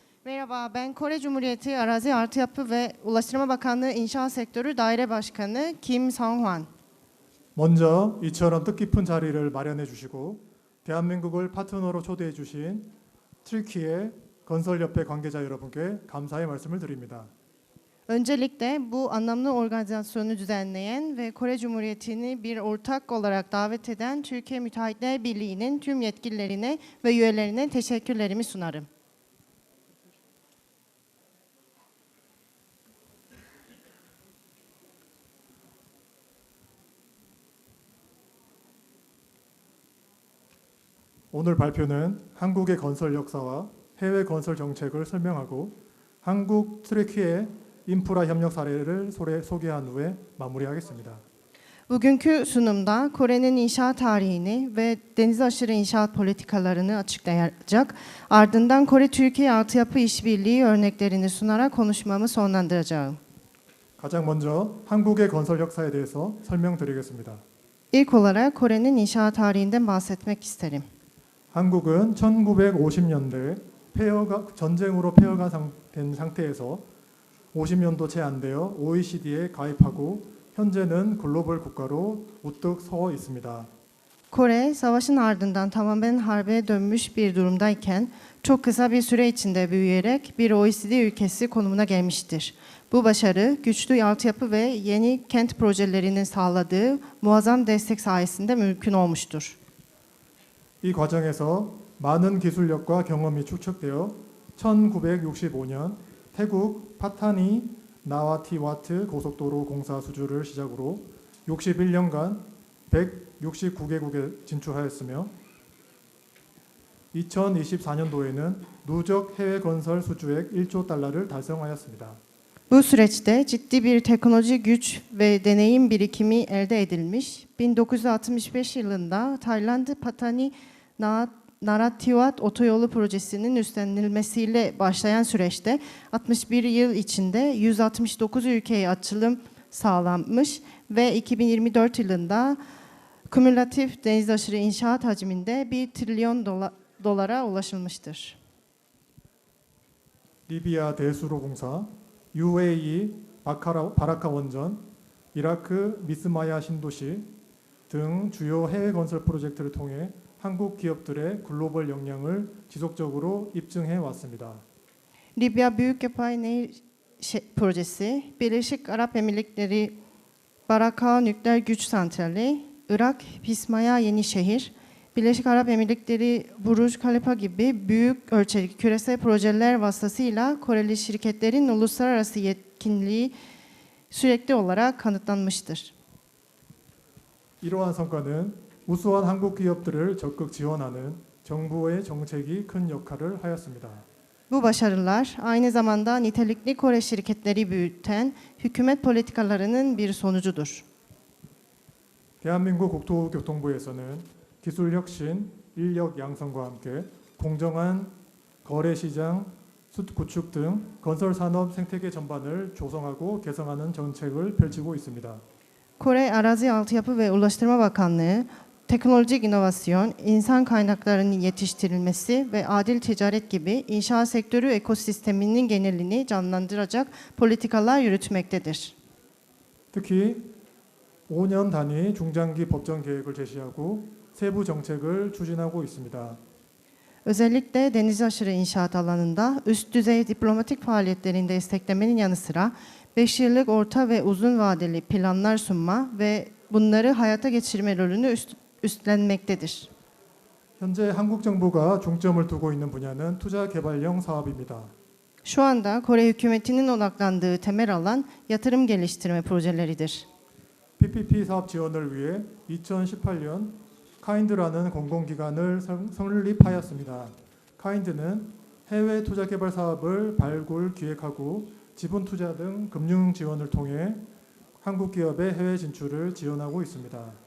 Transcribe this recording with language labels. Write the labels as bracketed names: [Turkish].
[Turkish] Merhaba, ben Kore Cumhuriyeti Arazi, Altyapı ve Ulaştırma Bakanlığı İnşaat Sektörü Daire Başkanı Kim Seong-hwan. [Korean] 먼저 이처럼 뜻깊은 자리를 마련해 주시고 대한민국을 파트너로 초대해 주신 튀르키예 건설협회 관계자 여러분께 감사의 말씀을 드립니다. [Turkish] Öncelikle bu anlamlı organizasyonu düzenleyen ve Kore Cumhuriyeti'ni bir ortak olarak davet eden Türkiye Müteahhitler Birliği'nin tüm yetkililerine ve üyelerine teşekkürlerimi sunarım. [Korean] 오늘 발표는 한국의 건설 역사와 해외 건설 정책을 설명하고 한국 튀르키예 인프라 협력 사례를 소개한 후에 마무리하겠습니다. [Turkish] Bugünkü sunumda Kore'nin inşaat tarihini ve deniz aşırı inşaat politikalarını açıklayacak, ardından Kore-Türkiye altyapı işbirliği örneklerini sunarak konuşmamı sonlandıracağım. [Korean] 가장 먼저 한국의 건설 역사에 대해서 설명드리겠습니다. [Turkish] İlk olarak Kore'nin inşaat tarihinden bahsetmek isterim. [Korean] 한국은 1950년대 전쟁으로 폐허가 된 상태에서 50년도 채 안 되어 OECD에 가입하고 현재는 글로벌 국가로 우뚝 서 있습니다. [Turkish] Kore, savaşın ardından tamamen harbe dönmüş bir durumdayken çok kısa bir süre içinde büyüyerek bir OECD ülkesi konumuna gelmiştir. Bu başarı, güçlü altyapı ve yeni kent projelerinin sağladığı muazzam destek sayesinde mümkün olmuştur. [Korean] 이 과정에서 많은 기술력과 경험이 축적되어 1965년 태국 파타니 나와티와트 고속도로 공사 수주를 시작으로 61년간 169개국에 진출하였으며 2024년도에는 누적 해외 건설 수주액 1조 달러를 달성하였습니다. [Turkish] Bu süreçte ciddi bir teknoloji güç ve deneyim birikimi elde edilmiş. 1965 yılında Tayland Patani Narathiwat otoyolu projesinin üstlenilmesiyle başlayan süreçte 61 yıl içinde 169 ülkeye açılım sağlanmış ve 2024 yılında kümülatif deniz aşırı inşaat hacminde 1 trilyon dolara ulaşılmıştır. [Korean] 리비아 대수로 공사, UAE 바라카 원전, 이라크 미스마야 신도시 등 주요 해외 건설 프로젝트를 통해 한국 기업들의 글로벌 역량을 지속적으로 입증해 왔습니다. [Turkish] Libya Büyükapay Nehir Projesi, Birleşik Arap Emirlikleri Baraka Nükleer Güç Santrali, Irak Pismaya Yenişehir, Birleşik Arap Emirlikleri Buruj Khalifa gibi büyük ölçekli küresel projeler vasıtasıyla Koreli şirketlerin uluslararası yetkinliği sürekli olarak kanıtlanmıştır. [Korean] 이러한 성과는 우수한 한국 기업들을 적극 지원하는 정부의 정책이 큰 역할을 하였습니다. [Turkish] Bu başarılar aynı zamanda nitelikli Kore şirketleri büyüten hükümet politikalarının bir sonucudur. [Korean] 대한민국 국토교통부에서는 기술 혁신, 인력 양성과 함께 공정한 거래 시장 구축 등 건설 산업 생태계 전반을 조성하고 개성하는 정책을 펼치고 있습니다. [Turkish] Kore Arazi, Altyapı ve Ulaştırma Bakanlığı, teknolojik inovasyon, insan kaynaklarının yetiştirilmesi ve adil ticaret gibi inşaat sektörü ekosisteminin genelini canlandıracak politikalar yürütmektedir. [Korean] 특히 5년 단위 중장기 법정 계획을 제시하고 세부 정책을 추진하고 있습니다. [Turkish] Özellikle deniz aşırı inşaat alanında üst düzey diplomatik faaliyetlerini desteklemenin yanı sıra 5 yıllık orta ve uzun vadeli planlar sunma ve bunları hayata geçirme rolünü üstlenmektedir. [Korean] 현재 한국 정부가 중점을 두고 있는 분야는 투자 개발형 사업입니다. [Turkish] Şu anda Kore hükümetinin odaklandığı temel alan yatırım geliştirme projeleridir. [Korean] PPP 사업 지원을 위해 2018년 카인드라는 공공기관을 설립하였습니다. 카인드는 해외 투자 개발 사업을 발굴, 기획하고 지분 투자 등 금융 지원을 통해 한국 기업의 해외 진출을 지원하고 있습니다.